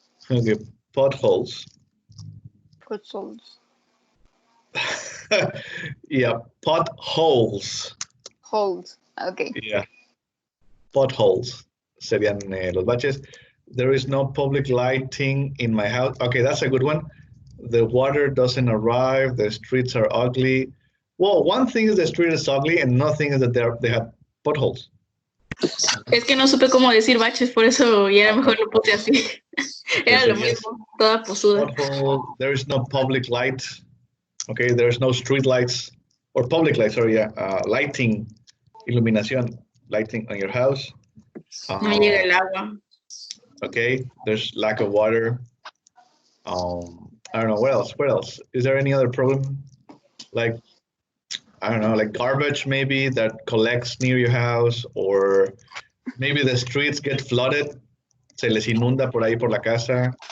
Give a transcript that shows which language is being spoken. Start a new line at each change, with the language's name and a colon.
English: Okay, potholes. Potholes. Yeah, potholes. Holes. Okay.
Spanish: Yeah, potholes serían los baches.
English: There is no public lighting in my house. Okay, that's a good one. The water doesn't arrive. The streets are ugly. Well, one thing is the street is ugly, and another thing is that they have potholes.
Spanish: Es que no supe cómo decir baches, por eso ya era mejor lo puse así. Era lo mismo, toda posuda.
English: Pothole, there is no public light. Okay, there's no street lights or public lights. Sorry, yeah, lighting, iluminación, lighting on your house.
Spanish: No llega el agua.
English: Okay, there's lack of water. I don't know, what else? What else? Is there any other problem? Like, I don't know, like garbage maybe that collects near your house, or maybe the streets get flooded.
Spanish: Se les inunda por ahí por la casa.